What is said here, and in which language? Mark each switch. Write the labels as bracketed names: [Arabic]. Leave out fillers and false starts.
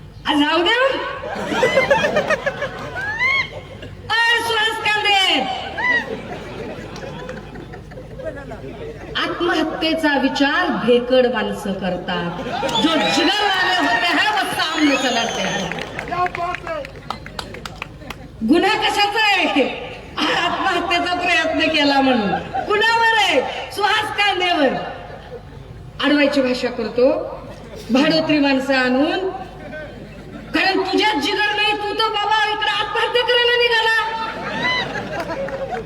[Marathi] जाऊ द्या. सुहास कांदे आत्महत्येचा विचार भेकड माणसं करतात. [Hindi] जो जिगर वाले होते हैं वो सामने चलाते हैं. [Marathi] गुन्हा कशाचा आहे? आत्महत्येचा प्रयत्न केला म्हणून. कुणावर आहे? सुहास कांदेवर. अडवायची भाषा करतो, भाडोत्री माणसं आणून. कारण तुझ्यात जिगर नाही, तू तर बाबा इकडे आत्महत्या करायला निघाला.